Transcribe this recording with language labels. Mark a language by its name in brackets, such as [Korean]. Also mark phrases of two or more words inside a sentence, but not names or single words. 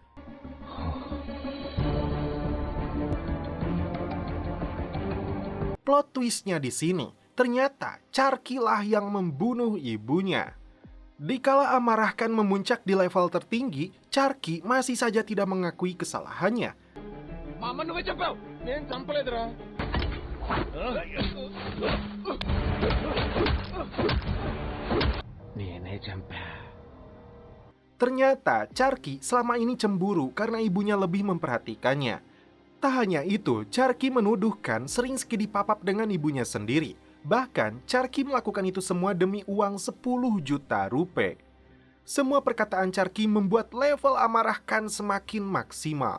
[Indonesian] Plot twistnya di sini, ternyata Charky lah yang membunuh ibunya. Dikala amarah Khan memuncak di level tertinggi, Charky masih saja tidak mengakui kesalahannya. [Telugu] Mama నువ్వే చెప్పావు నేను చంపలేదురా నేనే చంపా. [Indonesian] Ternyata Charky selama ini cemburu karena ibunya lebih memperhatikannya. Tak hanya itu, Charky menuduh Khan sering sekali papap dengan ibunya sendiri. Bahkan, Charky melakukan itu semua demi uang 10 juta rupiah. Semua perkataan Charky membuat level amarah Khan semakin maksimal.